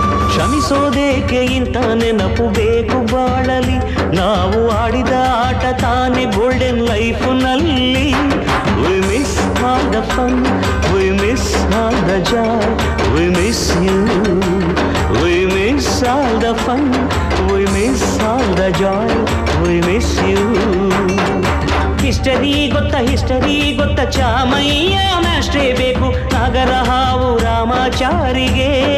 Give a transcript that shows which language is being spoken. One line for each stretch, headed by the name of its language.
Kannada: ಕ್ಷಮಿಸೋದೇಕೆ ಇಂಥ ನೆನಪು ಬೇಕು ಬಾಳಲಿ, ನಾವು ಆಡಿದ ಆಟ ತಾನೇ golden ಲೈಫ್ನಲ್ಲಿ.
English: We miss all the fun, we miss all the joy, we miss you. We miss all the fun, we miss all the joy, we miss you.
Kannada: History ಗೊತ್ತ ಚಾಮಯ್ಯ ಮ್ಯಾಸ್ಟ್ರೇ ಬೇಕು ನಾಗರ ಹಾವು ರಾಮಾಚಾರಿಗೆ.